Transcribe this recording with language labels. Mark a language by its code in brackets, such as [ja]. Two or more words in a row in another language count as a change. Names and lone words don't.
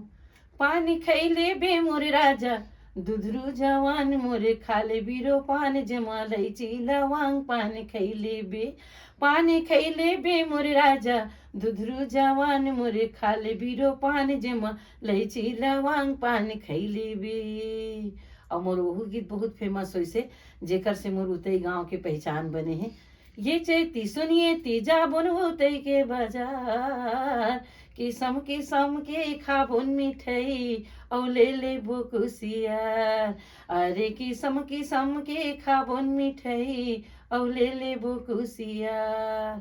[hne] पान खैले बे मोर राजा दुधरू जवान, मोरे खाले बीरो पान जमा लैची लवांग, पान खैले बे मोरे राजा दुधरू जवान, मोरे खाले बीरो पान जमा लैची लवांग, पान खैले बे। और मोर वह गीत बहुत फेमस हुई से, जेकर से मोर उतई गांव के पहचान बने हैं। ये चैती सुनिए तीजा बुन उतई के बाजार, किसम के खाबुन मिठाई और ले ले बुकुसियार, अरे किसम के खाबुन मिठाई और ले ले बुकुसियार।